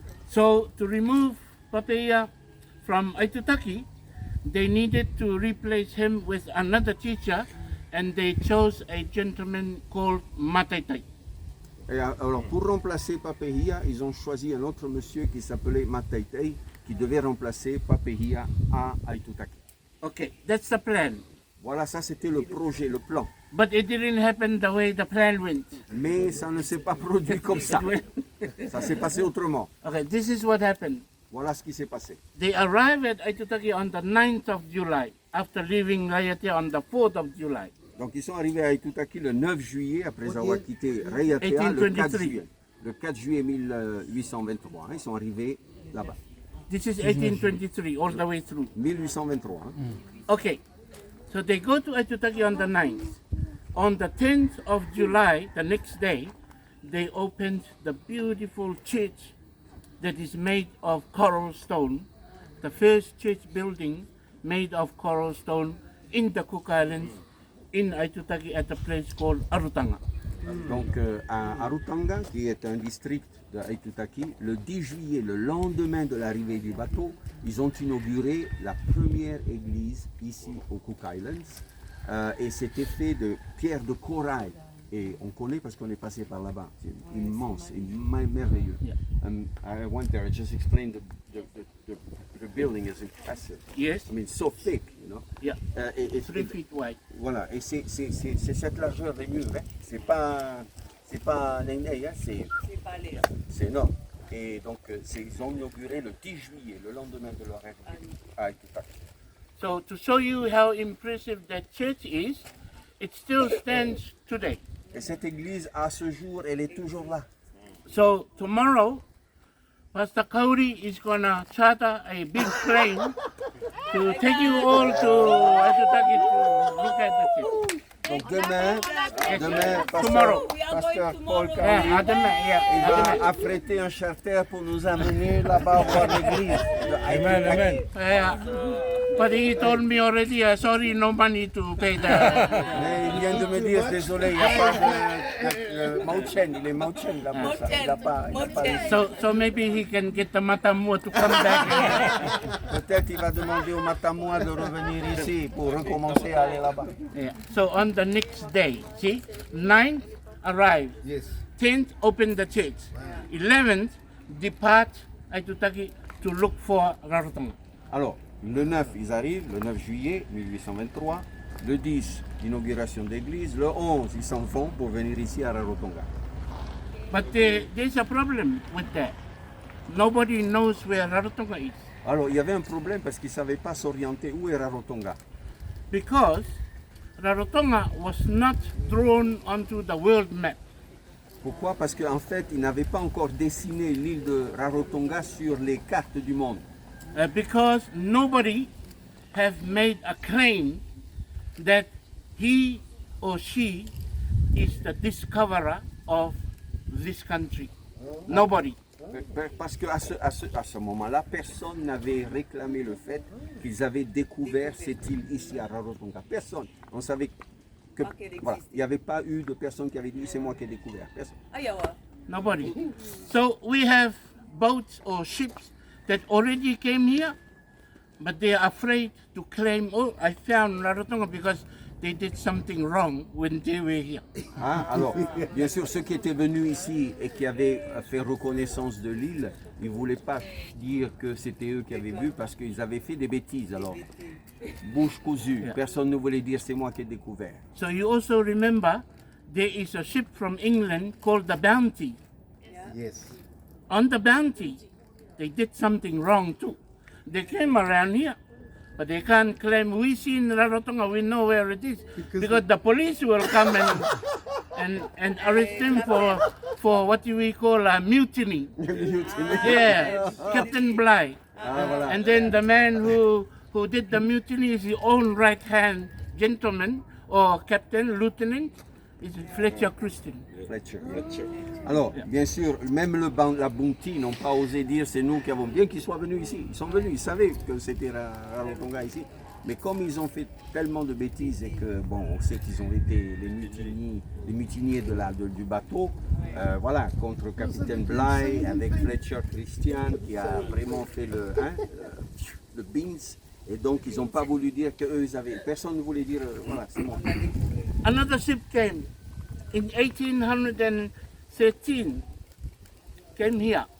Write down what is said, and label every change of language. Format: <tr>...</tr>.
<en>So to remove Papeia from Aitutaki, they needed to replace him with another teacher, and they chose a gentleman called Mataitai.</en> <fr>Et alors pour remplacer Papeia, ils ont choisi un autre monsieur qui s'appelait Mataitai, qui devait remplacer Papehia à Aitutaki.</fr> <en>Okay, that's the plan.</en> <fr>Voilà, ça c'était le projet, le plan.</fr> <en>But it didn't happen the way the plan went.</en> <fr>Mais ça ne s'est pas produit comme ça. Ça s'est passé autrement.</fr> <en>Okay, this is what happened.</en> <fr>Voilà ce qui s'est passé.</fr> <en>They arrived at Aitutaki on the 9th of July, after leaving Raiatea on the 4th of July.</en> <fr>Donc ils sont arrivés à Aitutaki le 9 juillet après avoir quitté Raiatea le 4 juillet. Le 4 juillet 1823, hein, ils sont arrivés là-bas.</fr> <en>This is 1823, all the way through.</en> <fr>1823. Hein.</fr> <en>Okay, so they go to Aitutaki on the 9th. On the 10th of July, the next day, they opened the beautiful church that is made of coral stone, the first church building made of coral stone in the Cook Islands, in Aitutaki, at a place called Arutanga.</en> <fr>Donc à Arutanga, qui est un district de Aitutaki, le 10 juillet, le lendemain de l'arrivée du bateau, ils ont inauguré la première église ici aux Cook Islands. Et c'était fait de pierres de corail. Et on connaît parce qu'on est passé par là-bas. C'est immense et merveilleux.</fr> <en>Yeah. I went there, I just explained the building is impressive. Yes, I mean, so thick, you know. yeah,</en> <fr>Et</fr> <en>3 feet wide.</en> <fr>voilà, et c'est cette largeur des murs, hein. C'est pas néné, hein. C'est énorme. Et donc ils ont inauguré le 10 juillet, le lendemain de leur arrivée à Aitutaki.</fr> <en>So to show you how impressive that church is, it still stands today.</en> <fr>Et cette église, à ce jour, elle est toujours là.</fr> <en>So tomorrow, Pastor Kauri is gonna charter a big plane to take you all to Aitutaki to look at the church.</en> <fr>Donc demain,</fr> <en>Tomorrow.</en> <fr>Pasteur Paul</fr> <en>Yeah,</en> <fr>Kauri,</fr> <en>yeah,</en> <fr>il va affréter un charter pour nous amener là-bas voir l'église.</fr> <en>Amen, amen. Yeah. But he told me already, sorry, no money to pay the.</en> <fr>Mais il vient de me dire, désolé, il n'y a pas de Mauchen, il est Mauchen là-bas. Il n'a pas</fr> <en>So maybe he can get the Matamua to come back.</en> <fr>Peut-être il va demander au Matamua de revenir ici pour recommencer à aller là-bas.</fr> <en>Yeah. So on the next day, see, 9th arrive, Yes. 10th open the church, 11th depart Aitutaki to look for Rarotonga.</en> <fr>Alors, le 9, ils arrivent, le 9 juillet 1823. Le 10, inauguration d'église. Le 11, ils s'en vont pour venir ici à Rarotonga.</fr> <en>But there's a problem with that. Nobody knows where Rarotonga is</en> <fr>Alors, il y avait un problème parce qu'ils ne savaient pas s'orienter où est Rarotonga.</fr> <en>because Rarotonga was not drawn onto the world map.</en> <fr>Pourquoi? Parce qu'en fait, ils n'avaient pas encore dessiné l'île de Rarotonga sur les cartes du monde.</fr> <en>Because nobody have made a claim that he or she is the discoverer of this country. Nobody.</en> <fr>Parce qu'à ce moment-là, personne n'avait réclamé le fait qu'ils avaient découvert cette île ici à Rarotonga. Personne. On savait que voilà, il n'y avait pas eu de personne qui avait dit c'est moi qui ai découvert. Personne.</fr> <en>Nobody. So we have boats or ships that already came here, but they are afraid to claim, oh, I found Rarotonga because they did something wrong when they were here.</en> <fr>Hein? Alors, bien sûr, ceux qui étaient venus ici et qui avaient fait reconnaissance de l'île, ils ne voulaient pas dire que c'était eux qui avaient vu parce qu'ils avaient fait des bêtises. Alors, bouche cousue,</fr> <en>Yeah.</en> <fr>personne ne voulait dire c'est moi qui ai découvert.</fr> <en>So you also remember there is a ship from England called the Bounty. Yes. On the Bounty, they did something wrong too. They came around here, but they can't claim we seen Rarotonga, we know where it is, because the police will come and arrest them for what we call a mutiny. Yeah, Captain Bligh. And then the man who did the mutiny is the own right hand gentleman or captain, lieutenant, is Fletcher Christian. Fletcher.</en> <fr>Alors, bien sûr, même la Bounty n'ont pas osé dire c'est nous qui avons, bien qu'ils soient venus ici. Ils sont venus, ils savaient que c'était Rarotonga ici. Mais comme ils ont fait tellement de bêtises et que, bon, on sait qu'ils ont été les mutiniers du bateau, voilà, contre le capitaine Bligh avec Fletcher Christian qui a vraiment fait le beans. Et donc, ils n'ont pas voulu dire qu'eux, ils avaient. Personne ne voulait dire, voilà, c'est moi.</fr> <en>Another ship came in 1813, came here</en>